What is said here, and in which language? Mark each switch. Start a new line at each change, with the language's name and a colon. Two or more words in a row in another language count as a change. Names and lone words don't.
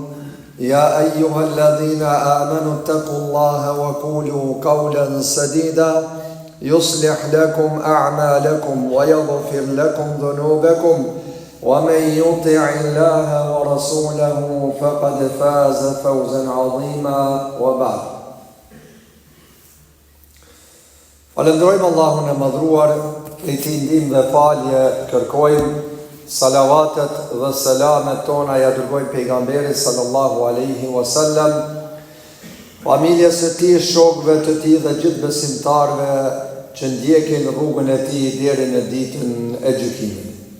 Arabic: يا أيها الذين آمنوا اتقوا الله وقولوا قولا سديدا يصلح لكم أعمالكم ويغفر لكم ذنوبكم ومن يطع الله ورسوله فقد فاز فوزا عظيما. وبعد.
Albanian: Falënderojmë Allahun e madhruar, prej tij ndihmë dhe falje kërkojmë, salavatet dhe selamet tona ja dërgojmë pejgamberit
Arabic: صلى الله عليه وسلم,
Albanian: familjes së tij, shokëve të tij dhe gjithë besimtarëve që ndjekin rrugën e tij deri në ditën e gjykimit.